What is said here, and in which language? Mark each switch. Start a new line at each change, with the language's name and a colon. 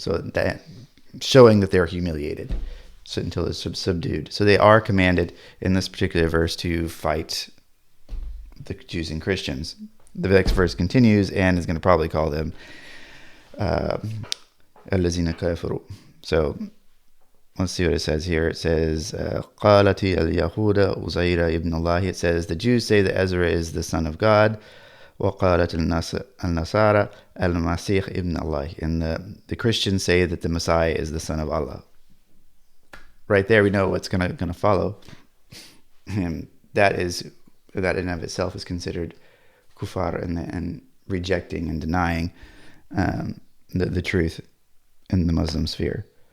English: So that, showing that they're humiliated. So until it's subdued. So they are commanded in this particular verse to fight the Jews and Christians. The next verse continues and is going to probably call them
Arabic: الذين كفروا.
English: So let's see what it says here. It says
Arabic: قالت اليهود عزير ابن الله.
English: It says the Jews say that Ezra is the son of God.
Arabic: وقالت النصارى المسيح ابن الله.
English: And the Christians say that the Messiah is the son of Allah. Right there we know what's going to follow. And that in and of itself is considered kufar and rejecting and denying the truth in the Muslim sphere.